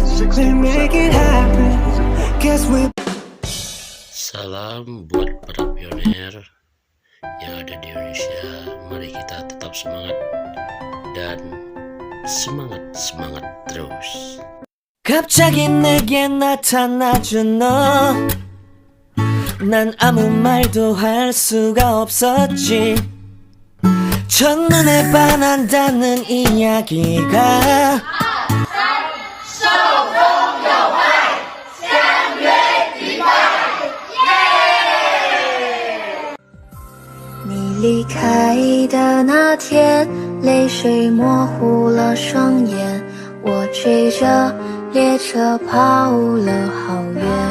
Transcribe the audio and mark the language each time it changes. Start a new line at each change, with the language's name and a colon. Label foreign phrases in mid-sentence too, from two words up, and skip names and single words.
English: We make it happen. Guess we.
Indonesian: Salam buat para pionir yang ada di Indonesia. Mari kita tetap semangat dan semangat terus.
Korean: 갑자기 내게 나타나준 너. 난 아무 말도 할 수가 없었지. 첫눈에 반한다는 이야기가
Chinese: 你离开的那天，泪水模糊了双眼，我追着列车跑了好远。